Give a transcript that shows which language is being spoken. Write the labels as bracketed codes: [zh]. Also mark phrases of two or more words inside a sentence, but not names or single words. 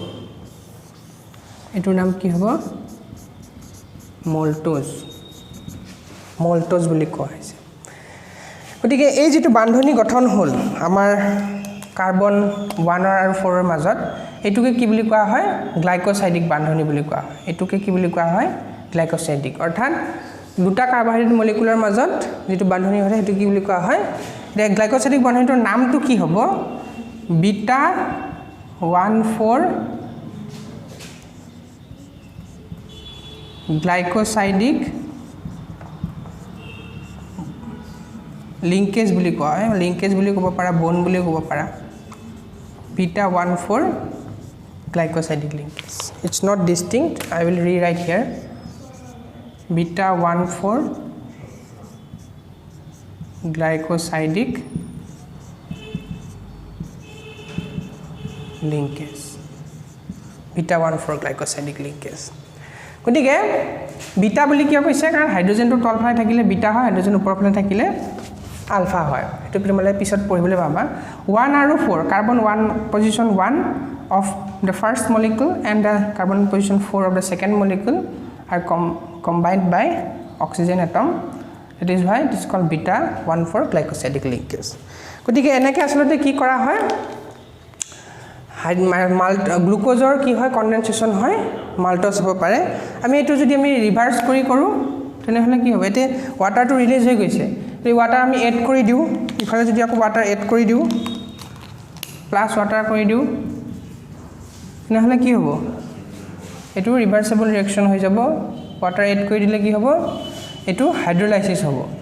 [as] এটোৰ নাম কি হ'ব মল্টোজ বুলি কোৱা হৈছে গতিকে এই যেটো বান্ধনী গঠন হল আমাৰ কাৰ্বন 1 আৰু 4 ৰ মাজত এটুকে কি বুলি কোৱা হয় গ্লাইকোসাইডিক বান্ধনী বুলি কোৱা হয় এটুকে কি বুলি কোৱা হয় গ্লাইকোসাইডিক অৰ্থাৎ দুটা কাৰ্বহাইড্ৰেট মলিকুলৰ মাজত যেটো বান্ধনী হয় হেতু কি বুলি কোৱা হয় দে গ্লাইকোসাইডিক বান্ধনীটোৰ নামটো কি হ'ব বিটা 14 [en] glycosidic linkage [as] বুলি কোৱা হয় লিংকেজ বুলি ক'ব পাৰা বন্ড বুলি ক'ব পাৰা [en] beta 14 glycosidic linkage it's not distinct I will rewrite here beta 14 glycosidic linkage beta 14 glycosidic linkage [as] গতিকে বিটা বুলি কিয় কৈছে কাৰণ হাইড্ৰোজেনটো তলফালে থাকিলে বিটা হয় হাইড্ৰোজেন ওপৰফালে থাকিলে আলফা হয় এটো তোমালে পিছত পঢ়িবলৈ পাবা 1 আৰু 4 কাৰ্বন 1 [en] position 1 of the first molecule and the carbon position 4 of the second molecule are combined by oxygen atom that is why it is called beta 14 glycosidic linkage [as] গতিকে এনেকে আসলতে কি কৰা হয় গ্লুকোজৰ কি হয় কনডেনসেশন হয় মাল্টোজ হ'ব পাৰে আমি এটো যদি আমি ৰিভাৰ্স কৰি কৰো তেনেহলে কি হ'ব এতে ওয়াটাৰটো ৰিলিজ হৈ গৈছে এই ওয়াটাৰ আমি এড কৰি দিও ইফালে যদি আকৌ [en] water add [as] কৰি দিও [en] plus water [as] কৰি দিও নহলে কি হ'ব এটো [en] reversible reaction [as] হৈ যাব [en] water add [as] কৰি দিলে কি হ'ব এটো হাইড্ৰোলাইসিস হ'ব